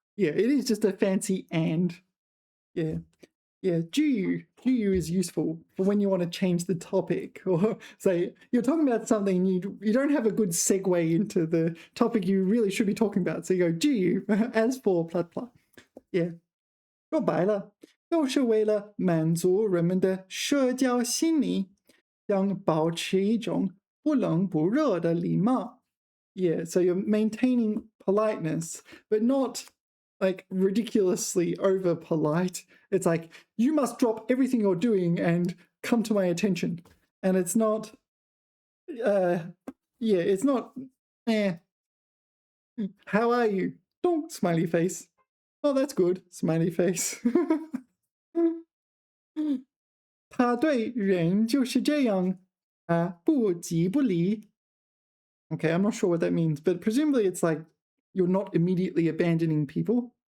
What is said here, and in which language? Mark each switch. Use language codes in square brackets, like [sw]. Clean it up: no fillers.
[en] Yeah, it is just a fancy and. Yeah. Yeah, 句语 is useful for when you want to change the topic, or say you're talking about something you don't have a good segue into the topic you really should be talking about. So you go 句语 as for blah blah. Yeah. [zh] 说白了，都是为了满足人们的社交心理，想保持一种不冷不热的礼貌. [en] Yeah, so you're maintaining politeness, but not like ridiculously over polite. It's like, you must drop everything you're doing and come to my attention. And it's not, it's not, how are you? Don't, smiley face. Oh, that's good, smiley face. [zh] 他对人就是这样不急不离. [en] Okay, I'm not sure what that means, but presumably it's like you're not immediately abandoning people.